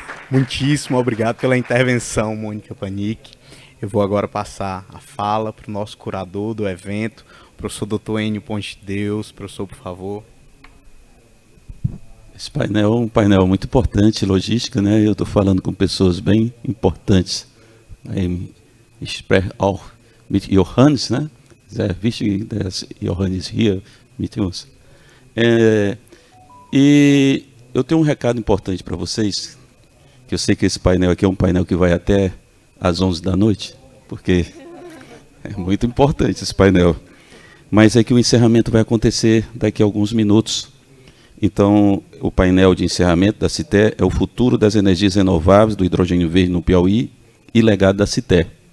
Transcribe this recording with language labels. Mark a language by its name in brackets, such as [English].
[Portuguese] Muitíssimo obrigado pela intervenção, Mônica Panic. Eu vou agora passar a fala para o nosso curador do evento, o professor Dr. Enio Ponte de Deus. Professor, por favor. Esse painel é um painel muito importante, logística, né? Eu estou falando com pessoas bem importantes. [German] Ich spreche auch mit Johannes, né? Sehr wichtig, dass Johannes hier mit uns. [Portuguese] E eu tenho um recado importante para vocês, que eu sei que esse painel aqui é um painel que vai até às 11 da noite, porque é muito importante esse painel. Mas é que o encerramento vai acontecer daqui a alguns minutos. Então, o painel de encerramento da CITER é o futuro das energias renováveis do hidrogênio verde no Piauí e legado da CITER.